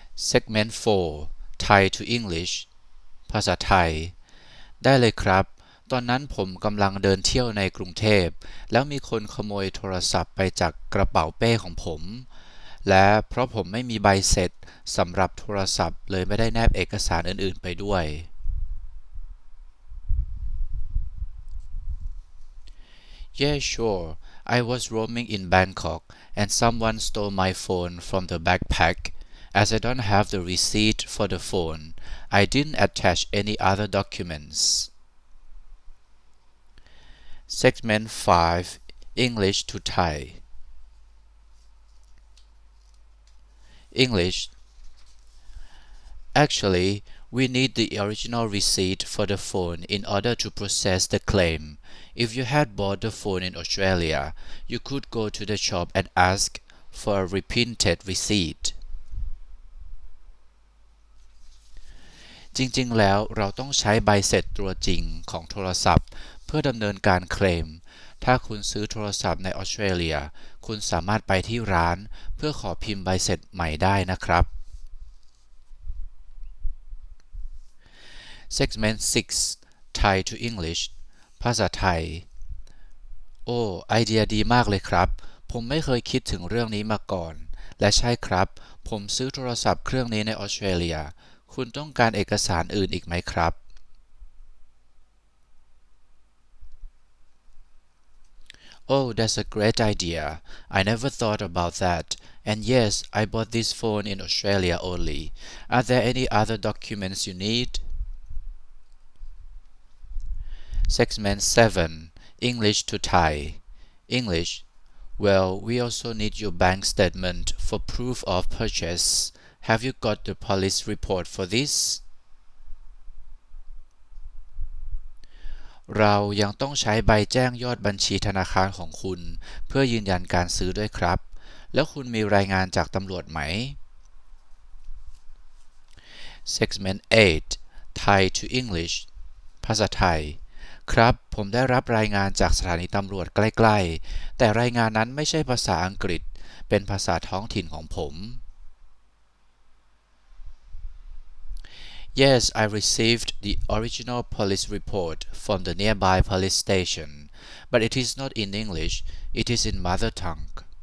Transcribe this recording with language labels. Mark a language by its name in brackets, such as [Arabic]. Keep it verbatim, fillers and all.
[Thai] Segment สี่ [English] Thai to English [Thai] ภาษาไทย ได้เลยครับ ตอนนั้นผมกำลังเดินเที่ยวในกรุงเทพ แล้วมีคนขโมยโทรศัพท์ไปจากกระเป๋าเป้ของผม และเพราะผมไม่มีใบเสร็จสำหรับโทรศัพท์ เลยไม่ได้แนบเอกสารอื่นๆไปด้วย [English] Yeah, sure. I was roaming in Bangkok and someone stole my phone from the backpack. As I don't have the receipt for the phone, I didn't attach any other documents. Segment five English to Thai. English. Actually, we need the original receipt for the phone in order to process the claim. If you had bought the phone in Australia, you could go to the shop and ask for a reprinted receipt. [Thai] จริงๆ แล้วเราต้องใช้ใบเสร็จตัวจริงของโทรศัพท์ เพื่อดำเนินการเคลม ถ้าคุณซื้อโทรศัพท์ในออสเตรเลีย คุณสามารถไปที่ร้าน เพื่อขอพิมพ์ใบเสร็จใหม่ได้นะครับ Segment หก [English] Thai to English [Thai] ภาษาไทย โอ้ ไอเดียดีมากเลยครับ ผมไม่เคยคิดถึงเรื่องนี้มาก่อน และใช่ครับ ผมซื้อโทรศัพท์เครื่องนี้ในออสเตรเลีย คุณต้องการเอกสารอื่นอีกไหมครับ [English] Oh, that's a great idea. I never thought about that. And yes, I bought this phone in Australia only. Are there any other documents you need? Segment seven English to Thai. English. Well, we also need your bank statement for proof of purchase. Have you got the police report for this? [Thai] เรายังต้องใช้ใบแจ้งยอดบัญชีธนาคารของคุณ เพื่อยืนยันการซื้อด้วยครับ แล้วคุณมีรายงานจากตำรวจไหม [English] Segment แปด Thai to English [Thai] ภาษาไทย ครับ ผมได้รับรายงานจากสถานีตำรวจใกล้ๆ แต่รายงานนั้นไม่ใช่ภาษาอังกฤษ เป็นภาษาท้องถิ่นของผม [English] Yes, I received the original police report from the nearby police station, but it is not in English, it is in mother tongue.